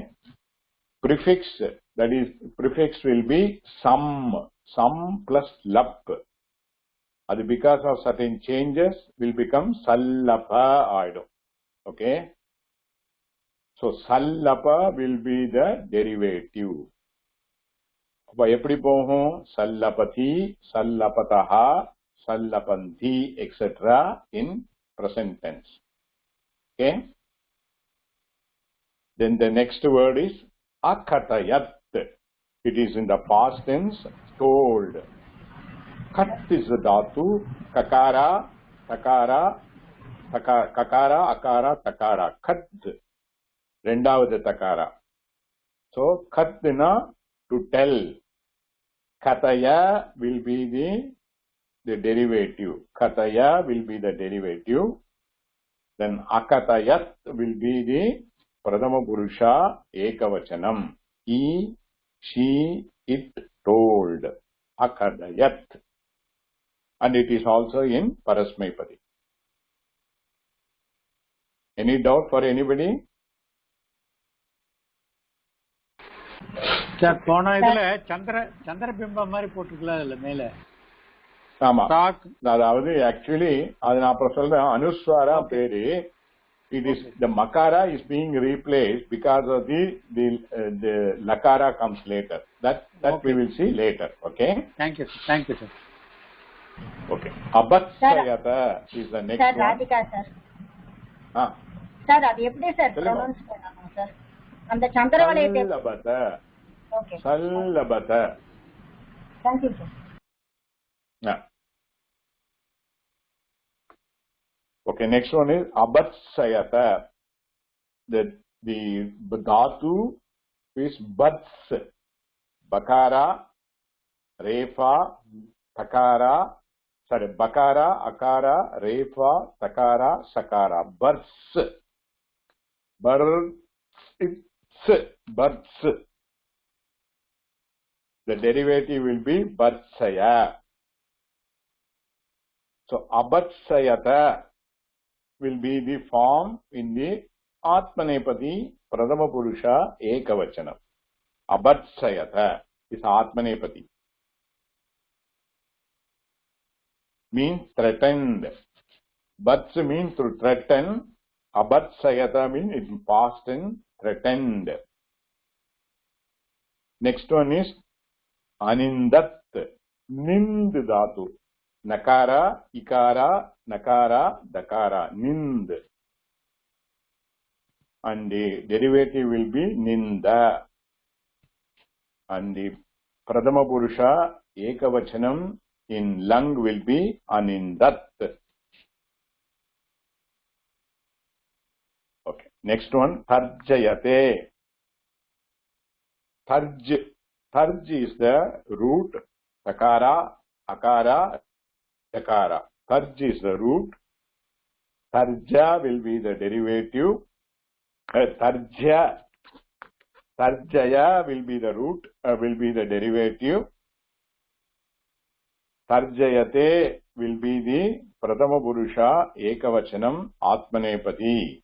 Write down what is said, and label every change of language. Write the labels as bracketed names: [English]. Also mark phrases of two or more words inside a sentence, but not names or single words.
[English] Prefix, that is, prefix will be some plus lap. And because of certain changes will become sallapa idom. Okay. So sallapa will be the derivative. [Tamil] எப்படி போகும்? Sallapati, sallapataha, sallapanti, [English] etc. in present tense. Okay. Then the next word is akatayat. It is in the past tense, told. Kat is the dhatu, kakara, takara, kakara, akara, takara. Kat, rendavathu takara. So, katina, to tell. Kataya will be the derivative. Kataya will be the derivative. Then akatayat will be the [Sanskrit] प्रथम पुरुष एकवचनम्. [English] He, she, it told. Akadayat. And it is also in Parasmaipadi. Any doubt for anybody? [Tamil] சார் போன இதுல சந்திர பிம்பம் மாதிரி போட்டுருக்கலாம் இல்ல மேல. ஆமா, அதாவது ஆக்சுவலி அது நான் அப்புறம் சொல்றேன். அனுஸ்வாரா பேரு. [English] It is the makara is being replaced because of the lakara comes later. That okay. We will see later. Okay. Thank you, sir. Okay. Abatsayata is the next sir, one. Radhika sir. Sir, [Tamil] அது எப்படி சார் pronounce பண்ணணும் சார்? அந்த சந்திரவலயத்தை சல்லபத. [English] Okay. [Tamil] சல்லபத. [English] Thank you sir. Yeah. Okay, next one is abatsayata. The dhatu is bats. Bakara, refa, takara, bakara, akara, refa, takara, sakara. Bats. Bats. The derivative will be batsaya. So, abatsayata will be the form in the Atmanepadi [Sanskrit] प्रथम पुरुष एकवचनम्. [English] Abatsayata is Atmanepadi. Means threatened. Bats means to threaten. Abatsayata means in past tense threatened. Next one is Anindat. Nind dhatu. Nakara, ikara, nakara, dakara. Nind. And the derivative will be ninda. And the [Sanskrit] प्रथम पुरुष एकवचनम् [English] in lung will be anindat. Okay. Next one, tarjayate. Tarj is the root. Takara, akara, dakara. Tarj is the root. Tarja will be the derivative. Tarjaya will be the root, will be the derivative. Tarjayate will be the [Sanskrit] प्रथम पुरुष एकवचनम् [English] Atmanepadi.